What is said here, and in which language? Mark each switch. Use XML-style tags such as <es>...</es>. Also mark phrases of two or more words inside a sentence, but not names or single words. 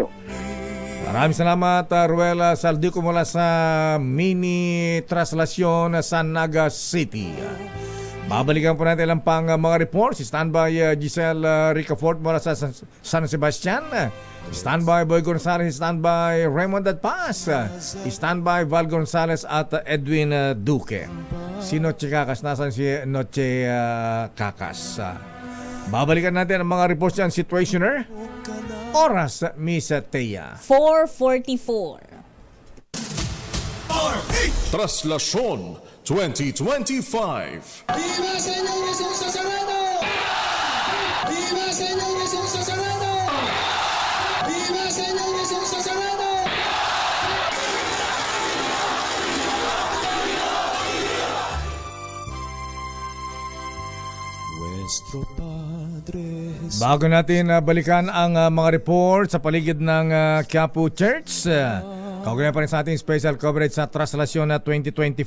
<tl>Maraming salamat, Ruel Saldico mula sa mini traslasyon sa Naga City. Babalikan po natin lang pang mga reports. Standby Giselle Ricafort mula sa San Sebastian. Standby Boy Gonzales, standby Raymond Adpas. Standby Val Gonzales at Edwin Duque. Si Noche Cacas, nasan si Noche Cacas? Babalikan natin ang mga reports yan. Situationer. Oras, Miss Thea. 4:44. Traslasyon 2025.</tl> <es>Viva Señor Jesús Nazareno! Viva Señor Jesús Nazareno! Viva Señor Jesús Nazareno!</es> <tl>Bago natin balikan ang mga report sa paligid ng Quiapo Church, kaugnay pa rin sa ating</tl> <en>special coverage</en> <tl>sa Traslasyon 2025.</tl>